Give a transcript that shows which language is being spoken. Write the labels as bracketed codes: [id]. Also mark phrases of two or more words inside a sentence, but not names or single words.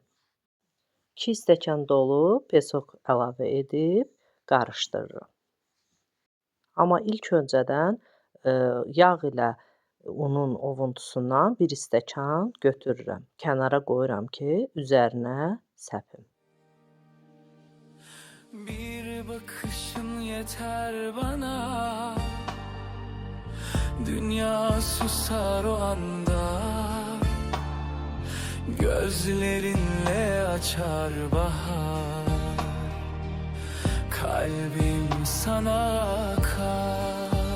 [az] 2 stəkan dolu pesok əlavə edib qarışdırıram. Amma ilk öncədən yağ ilə unun ovuntusundan 1 stəkan götürürəm. Kənara qoyuram ki, üzərinə səpim. [tr] Bir bakışın yeter bana, dünya susar o anda. Gözlerinle açar bahar, kalbim sana akar.